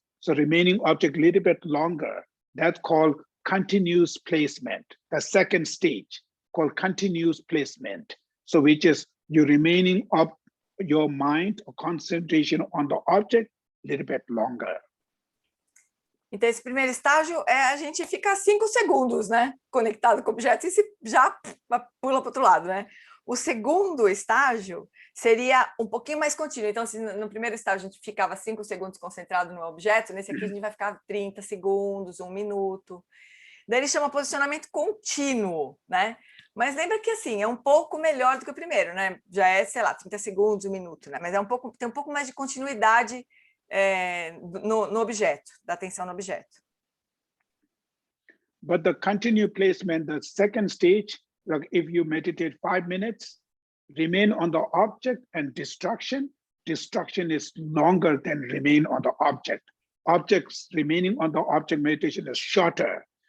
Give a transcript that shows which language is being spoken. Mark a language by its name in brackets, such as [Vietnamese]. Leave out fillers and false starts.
[English] So remaining object a little bit longer, that's called continuous placement. The second stage called continuous placement. So which is you remaining up your mind or concentration on the object a little bit longer. [Portuguese] Então, esse primeiro estágio é a gente ficar 5 segundos, né? Conectado com o objeto e já pula para o outro lado, né? O segundo estágio seria um pouquinho mais contínuo. Então, se no primeiro estágio a gente ficava 5 segundos concentrado no objeto, nesse aqui a gente vai ficar 30 segundos, 1 minuto. Daí ele chama posicionamento contínuo, né? Mas lembra que, assim, é um pouco melhor do que o primeiro, né? Já é, sei lá, 30 segundos, 1 minuto, né? Mas tem um pouco mais de continuidade no objeto, da atenção no objeto. [English] But the continued placement, the second stage, like if you meditate 5 minutes, remain on the object and distraction is longer than remain on the object. Objects remaining on the object meditation is shorter.